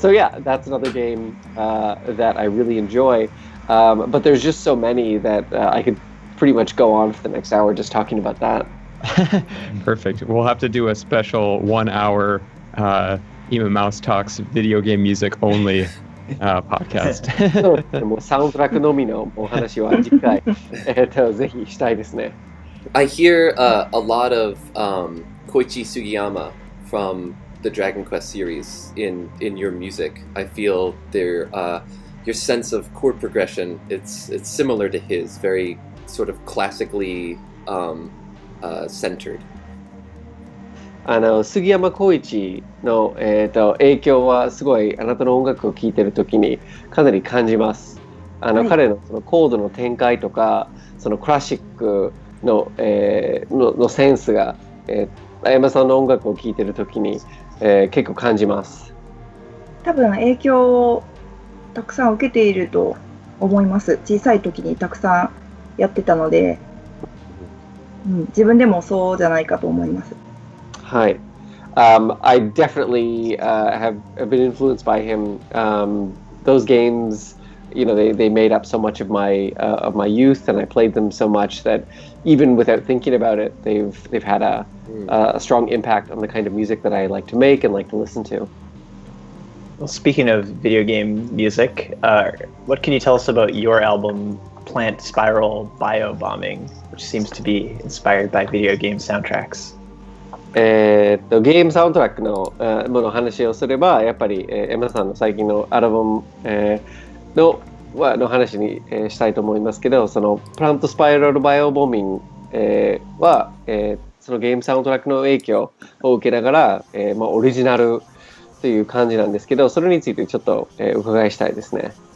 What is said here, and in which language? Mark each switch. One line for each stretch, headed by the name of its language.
English: So yeah, that's another game that I really enjoy. But there's just so many that I could pretty much go on for the next hour just talking about that. Perfect. We'll have to do a special 1 hour emamouse talks video game music only podcast.
Japanese: もうサウンドトラックのみのお話は次回ぜひしたいですね。
English: I hear a lot of Koichi Sugiyama from the Dragon Quest series in your music. I feel your sense of chord progression, it's similar to his, very sort of classically centered.
Japanese: 杉山浩一の、影響はすごいあなたの音楽を聴いてるときにかなり感じます。彼のそのコードの展開とかそのクラシックの、のセンスが、あやまさんの音楽を聴いてるときに、結構感じます。多分影響をたくさん受けていると思います。小さい時にたくさんやってたので、自分でもそうじゃないかと思います。はい。
English: I definitely have been influenced by him. Those games, you know, they made up so much of my youth, and I played them so much that even without thinking about it, they've had a strong impact on the kind of music that I like to make and like to listen to. Well, speaking of video game music, what can you tell us about your album, Plant Spiral Biobombing, which seems to be inspired by video game soundtracks?
Japanese: ゲームサウンドトラックのもの話をすればやっぱりエマさんの最近のアルバム、の話に、したいと思いますけど、そのプラントスパイラルバイオボミン、は、そのゲームサウンドトラックの影響を受けながら、オリジナルという感じなんですけど、それについてちょっと、お伺いしたいですね。